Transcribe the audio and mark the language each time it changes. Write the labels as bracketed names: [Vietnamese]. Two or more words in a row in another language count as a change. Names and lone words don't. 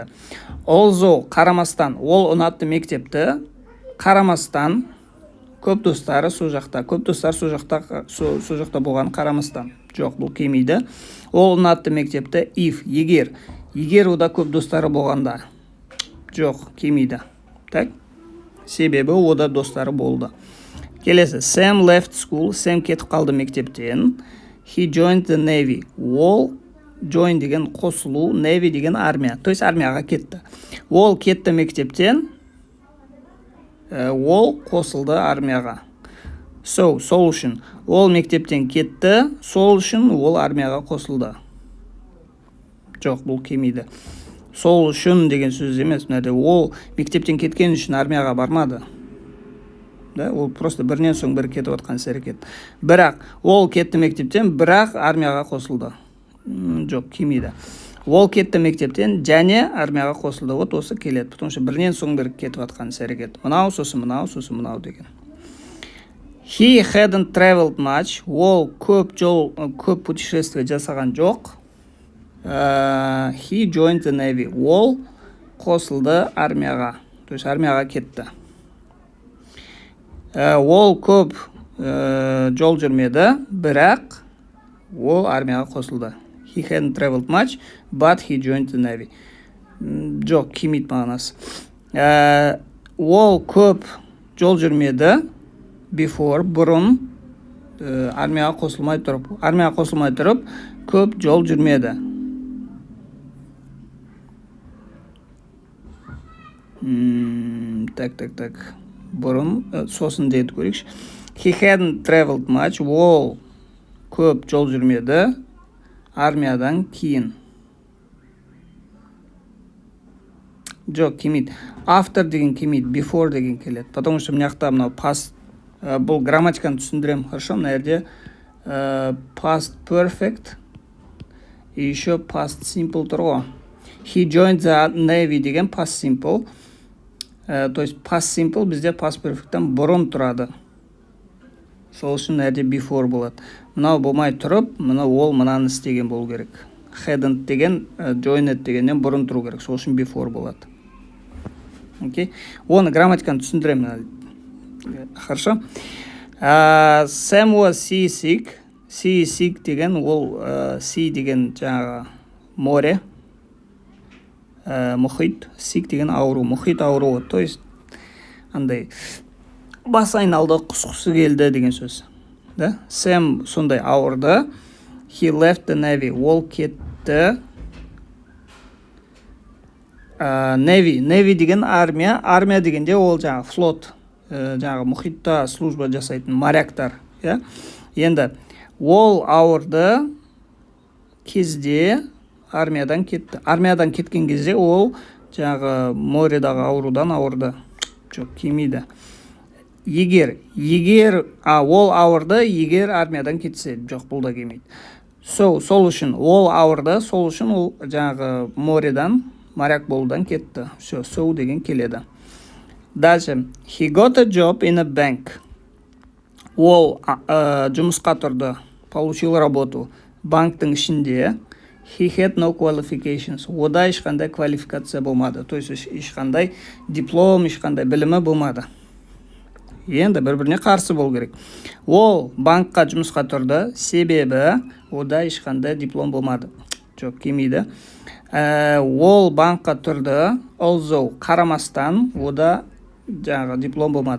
[Kazakh] Although қарамастан, ол ұнатты мектепті, қарамастан көп достары сол жақта, көп достар сол жақта болған қарамастан. Жоқ, бұл келмейді. Ол ұнатты мектепті, if, егер ода көп достары болғанда. Жоқ, келмейді. Так? Себебі ода достары болды. Келесі, Sam [English] left school, [Kazakh] Sam кетіп қалды мектептен. [English] He joined the Navy. [Kazakh] Ол join деген қосылу, Navy деген армия. [Russian] То есть [Kazakh] армияға кетті. Ол кетті мектептен, ол қосылды армияға. [English] So, solution. [Kazakh] Ол мектептен кетті, сол үшін ол армияға қосылды. Жоқ, бұл келмейді. Сол үшін деген сөз емес. Ол мектептен кеткен үшін армияға бармады. Ол просто бірінен соң бірі кетіп отқан әрекет. Бірақ ол кетті мектептен, бірақ армияға қосылды. Жоқ, келмейді. Ол кетті мектептен және армияға қосылды. Вот осы келеді. [Russian] Потому что [Kazakh] бірінен соң бірі кетіп отқан әрекет. Мынау, сосын мынау деген. [English] He hadn't traveled much. [Kazakh] Ол көп путешествие жасаған жоқ. [English] He joined the Navy. [Kazakh] Ол қосылды армияға. [Russian] То есть [Kazakh] армияға кетті. Ол көп жол жүрмеді, бірақ ол армияға қосылды. [English] He hadn't traveled much, but he joined the Navy. [Kazakh] Жоқ, келмейді мағынасы. Ол көп жол жүрмеді, before, бұрын, армияға қосылмай тұрып, көп жол жүрмеді. [Russian] Так. [Kazakh] Бұрын, сосын дейді көрейікші. [English] He hadn't traveled much. [Kazakh] Ол көп жол жүрмеді армиядан кейін. Жоқ, келмейді. After деген келмейді, before деген келеді. [Russian] Потому что [Kazakh] мынақта мынау past, бұл грамматиканы түсіндірем, хорошо? Мына жерде [English] past perfect [Russian] и еще [English] past simple [Kazakh] тұр ғой. [English] He joined the Navy деген past simple. [Russian] То есть [English] past simple [Kazakh] бізде [English] past perfect'тен [Kazakh] бұрын тұрады. Сол үшін әрде before болады. Мынау болмай тұрып, ол мынаны істеген болу керек. Hadn't деген, joined дегеннен бұрын тұру керек. Сол үшін before болады. Окей? Оны грамматиканы түсіндірем. [Russian] Хорошо? [English] Sam was seasick. [Kazakh] Seasick деген ол sea деген жаңағы море. Мұхит, сик деген ауру, мұхит ауруы, [Russian] то есть [Kazakh] андай бас айналды, құсқысы келді деген сөз. Да? Sam сондай ауырды. [English] He left the Navy. [Kazakh] Ол кетті. Navy деген армия дегенде ол жаңағы флот, жаңағы мұхитта служба жасайтын моряктар. Енді ол ауырды кезде армиядан кетті. Армиядан кеткен кезде ол жаңағы моредағы аурудан ауырды. Жоқ, келмейді. Егер ол ауырды, егер армиядан кетсе, жоқ, бұл да келмейді. Сол үшін ол ауырды, сол үшін ол жаңағы моредан, моряк болудан кетті. So деген келеді. Дальше. [English] He got a job in a bank. [Kazakh] Ол жұмысқа тұрды, [Russian] получил работу [Kazakh] банктың ішінде. [English] He had no qualifications. [Kazakh] Ода ешқандай квалификация болмады. [Russian] То есть [Kazakh] ешқандай диплом, ешқандай білімі болмады. Енді бір-біріне қарсы болу керек. Ол банкқа жұмысқа тұрды, себебі ода ешқандай диплом болмады. Жоқ, келмейді. Ол банкқа тұрды, although қарамастан, ода жаңағы диплом болмады.